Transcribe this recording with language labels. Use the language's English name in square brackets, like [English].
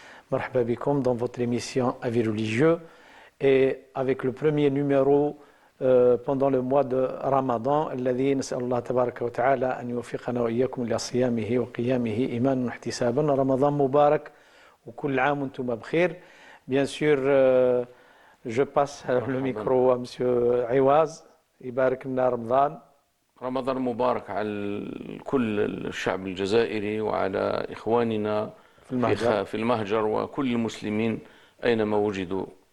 [French] Marhaba bikum dans votre émission Avis religieux, et avec le premier numéro pendant le mois de Ramadan, [Arabic] الذي نسأل الله تبارك وتعالى أن يوفقنا وإياكم لصيامه وقيامه إيمانا واحتسابا. رمضان مبارك وكل عام وانتم بخير. [French] Bien sûr, je passe le micro à monsieur Iwaz. [Arabic] يبارك لنا رمضان. رمضان مبارك على كل الشعب الجزائري وعلى إخواننا في المهجر وكل المسلمين أينما وجدوا.